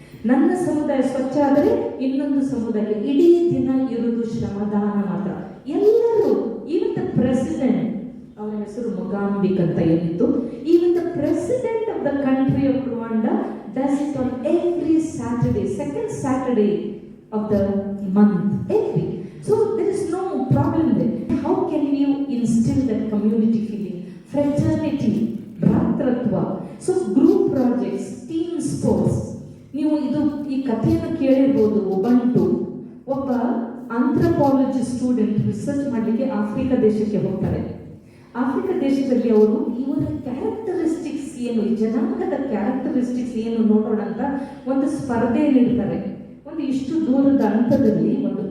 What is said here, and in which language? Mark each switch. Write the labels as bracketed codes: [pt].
[kn] ನನ್ನ ಸಮುದಾಯ ಸ್ವಚ್ಛ ಆದರೆ ಇನ್ನೊಂದು ಸಮುದಾಯಕ್ಕೆ ಇಡೀ ದಿನ ಇರುವುದು ಶ್ರಮದಾನ ಮಾತ್ರ. [en] ಎಲ್ಲರೂ, even the president, [kn] ಅವರ ಹೆಸರು ಮೊಗಾಂಬಿಕ್ ಅಂತ ಏನಿತ್ತು, [en] Even the president of the country of Rwanda does it on every Saturday, second Saturday of the month, every. So there is no problem there. How can you instill that community feeling, fraternity, ಭ್ರಾತೃತ್ವ? So group projects, team sports. [kn] ನೀವು ಈ ಕಥೆಯನ್ನು ಕೇಳಿರ್ಬೋದು. ಒಬ್ಬ anthropology student research ಮಾಡಲಿಕ್ಕೆ Africa ದೇಶಕ್ಕೆ ಹೋಗ್ತಾರೆ. Africa ದೇಶದಲ್ಲಿ ಅವರು ಇವರ ಕ್ಯಾರೆಕ್ಟರಿಸ್ಟಿಕ್ಸ್ ಏನು, ಈ ಜನಾಂಗದ ಕ್ಯಾರೆಕ್ಟರಿಸ್ಟಿಕ್ಸ್ ಏನು ನೋಡೋಣ ಅಂತ ಒಂದು ಸ್ಪರ್ಧೆ ನೀಡ್ತಾರೆ. ಒಂದು ಇಷ್ಟು ದೂರದ ಹಂತದಲ್ಲಿ ಒಂದು